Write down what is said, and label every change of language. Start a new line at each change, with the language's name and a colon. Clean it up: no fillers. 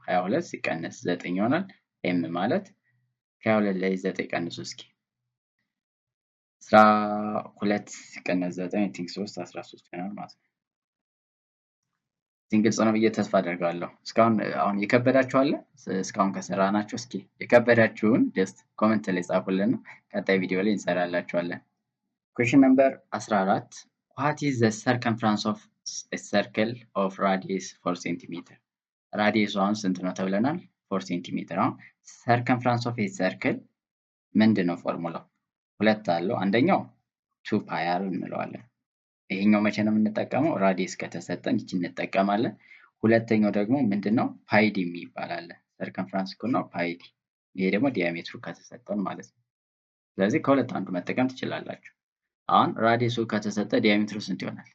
Amharic: 22 ሲቀነስ 9 ይሆናል። ኤም ማለት ከ22 ላይ 9 ቀንሱ እስኪ 12 ሲቀነስ 9 አይ ቲንክ 3 13 ይሆናል ማለት ነው። ግልጽ ነው ብዬ ተስፋ አደርጋለሁ። እስካሁን አሁን የከበዳችሁ አለ? እስካሁን ከሰራናችሁ እስኪ የከበዳችሁን ጀስት ኮሜንት ላይ ጻፉልን። ቀጣይ ቪዲዮ ላይ እንሰራላችኋለን።
English: question number 14 what is the circumference of a circle of radius 4 cm?
Amharic: ራዲየሱ አሁን ስንት ነው ተብለናል? 4 cm። አሁን
English: circumference of a circle
Amharic: ምንድነው ፎርሙላው? ሁለት አለው። አንደኛው 2 pi r እንለዋለን። ይሄኛው መቼ ነው የምንጠቀመው? ራዲየስ ከተሰጠን ይችን እንጠቀማለን። ሁለተኛው ደግሞ ምንድነው? ፓይዲ ይባላል። ሰርከምፍራንስ እኮ ነው ፓይዲ። ይሄ ደግሞ ዲያሜትሩ ከተሰጠን ማለት ነው። ስለዚህ ከሁለት አንዱ መጠቀም ትችላላችሁ። አሁን ራዲየሱ ከተሰጠ ዲያሜትሩ ስንት ይሆናል?